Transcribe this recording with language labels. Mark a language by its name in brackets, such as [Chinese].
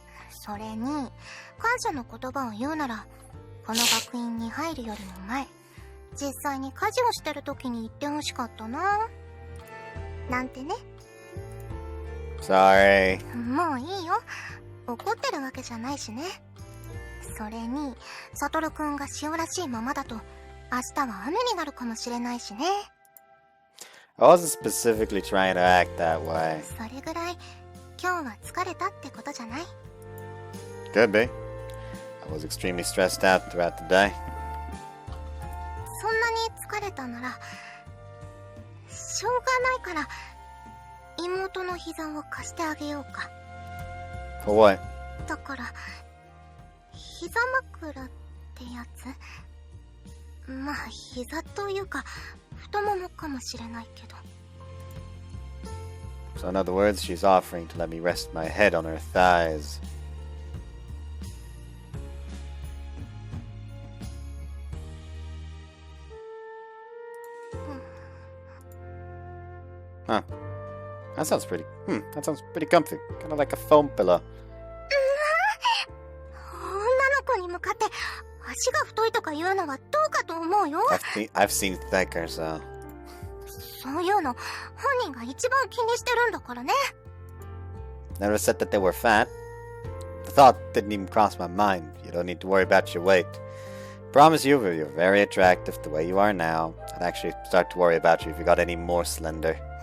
[Japanese] それに感謝の言葉を言うならこの学院に入るよりも前、実際に家事をしてる時に言ってほしかったな。なんてね。 [English] Sorry. [Japanese] もういいよ。怒ってるわけじゃないしね。それにサトルくんが塩らしいままだと明日は雨になるかもしれないしね。 [English] I wasn't specifically trying to act that way. [Japanese] それぐらい今日は疲れたってことじゃない？ [English] Could be. I was extremely stressed out throughout the day. [Japanese] そんなに疲れたならしょうがないから妹の膝を貸してあげようか。 [English] For what? [Japanese] だから膝枕ってやつ？まあ膝というか太ももかもしれないけど。 [English] So in other words, she's offering to let me rest my head on her thighs. Huh. That sounds pretty comfy. Kind of like a foam pillow. [Japanese] 女の子に向かって足が太いとか言うのはどうかと思うよ。 [English] I've seen thicker, so. [Japanese] そういうの本人が一番気にしてるんだからね。 [English] Never said that they were fat. The thought didn't even cross my mind. You don't need to worry about your weight. Promise you, you're very attractive the way you are now. I'd actually start to worry about you if you got any more slender.